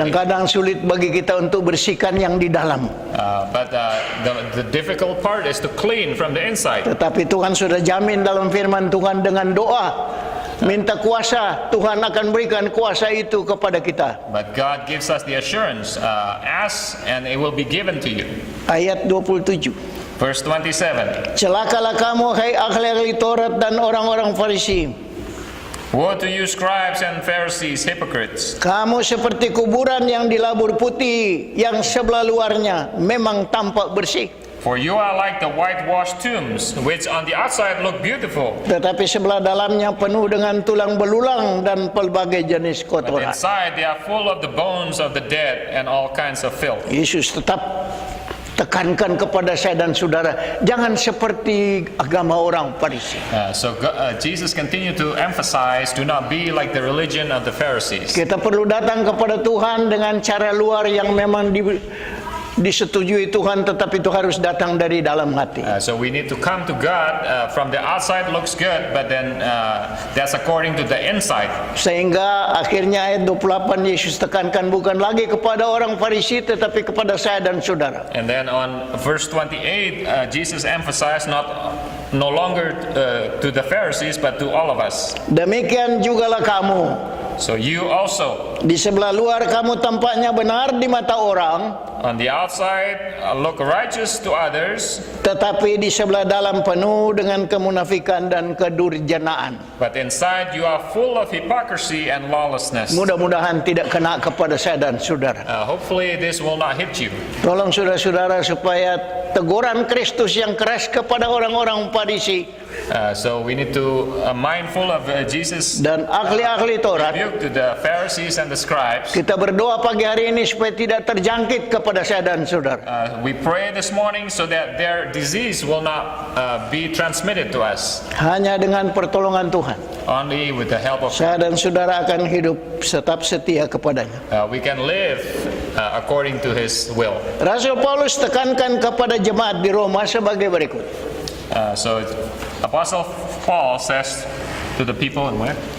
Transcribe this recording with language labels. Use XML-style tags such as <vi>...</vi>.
<id>Dan kadang sulit bagi kita untuk bersihkan yang di dalam.</id> <en>But the difficult part is to clean from the inside.</en> <id>Tetapi Tuhan sudah jamin dalam firman Tuhan dengan doa. Minta kuasa, Tuhan akan berikan kuasa itu kepada kita.</id> <en>But God gives us the assurance, ask and it will be given to you.</en> <id>Ayat 27.</id> <en>Verse 27.</en> <id>Celakalah kamu, hai ahli-ahli Taurat dan orang-orang Farisi.</id> <en>Woe to you scribes and Pharisees, hypocrites.</en> <id>Kamu seperti kuburan yang dilabur putih, yang sebelah luarnya memang tampak bersih,</id> <en>For you are like the whitewashed tombs, which on the outside look beautiful,</en> <id>tetapi sebelah dalamnya penuh dengan tulang belulang dan pelbagai jenis</id> <en>but</en> <id>kotoran.</id> <en>inside they are full of the bones of the dead and all kinds of filth.</en> <id>Yesus tetap tekankan kepada saya dan saudara, jangan seperti agama orang Farisi.</id> <en>Jesus continued to emphasize, do not be like the religion of the Pharisees.</en> <id>Kita perlu datang kepada Tuhan dengan cara luar yang memang disetujui Tuhan, tetapi itu harus datang dari dalam hati.</id> <en>So we need to come to God from the outside looks good, but then that's according to the inside.</en> <id>Sehingga akhirnya ayat 28 Yesus tekankan bukan lagi kepada orang Farisi tetapi kepada saya dan saudara.</id> <en>And then on verse 28, Jesus emphasized no longer to the Pharisees but to all of us.</en> <id>Demikian jugalah kamu.</id> <en>So you also,</en> <id>Di sebelah luar kamu tampaknya benar di mata orang,</id> <en>on the outside, look righteous to others,</en> <id>tetapi di sebelah dalam penuh dengan kemunafikan dan kedurjanaan.</id> <en>but inside you are full of hypocrisy and lawlessness.</en> <id>Mudah-mudahan tidak kena kepada saya dan saudara.</id> <en>Hopefully this will not hit you.</en> <id>Tolong saudara-saudara supaya teguran Kristus yang keras kepada orang-orang Farisi</id> <en>So we need to mindful of Jesus'</en> <id>dan ahli-ahli Taurat.</id> <en>rebuke to the Pharisees and the scribes.</en> <id>Kita berdoa pagi hari ini supaya tidak terjangkit kepada saya dan saudara.</id> <en>We pray this morning so that their disease will not be transmitted to us.</en> <id>Hanya dengan pertolongan Tuhan,</id> <en>Only with the help of</en> <id>saya dan saudara akan hidup tetap setia kepadanya.</id> <en>we can live according to His will.</en> <id>Rasul Paulus tekankan kepada jemaat di Roma sebagai berikut.</id> <en>So Apostle Paul says to the people in where?</en>